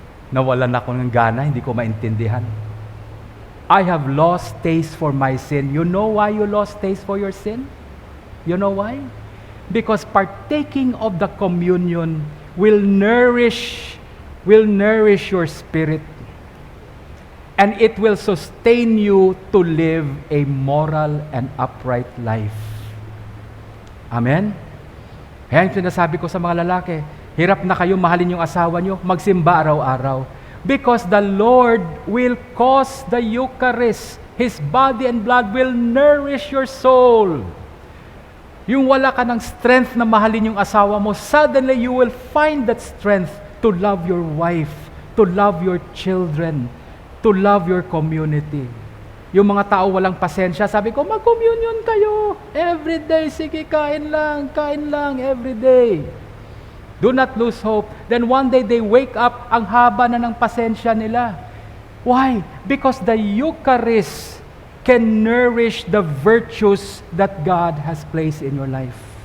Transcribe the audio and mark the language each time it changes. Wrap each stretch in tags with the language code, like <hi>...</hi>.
<tl>Nawalan ako ng gana, hindi ko maintindihan.</tl> <en>I have lost taste for my sin. You know why you lost taste for your sin? You know why? Because partaking of the communion will nourish your spirit. And it will sustain you to live a moral and upright life. Amen?</en> <tl>Kaya yung sinasabi ko sa mga lalaki, hirap na kayo mahalin yung asawa nyo, magsimba araw-araw.</tl> <en>Because the Lord will cause the Eucharist, His body and blood will nourish your soul.</en> <tl>Yung wala ka ng strength na mahalin yung asawa mo,</tl> <en>suddenly you will find that strength to love your wife, to love your children, to love your community.</en> <tl>Yung mga tao walang pasensya, sabi ko, mag-communion kayo.</tl> <en>Every day,</en> <tl>sige, kain lang,</tl> <en>every day. Do not lose hope. Then one day they wake up,</en> <tl>ang haba na ng pasensya nila.</tl> <en>Why? Because the Eucharist can nourish the virtues that God has placed in your life.</en>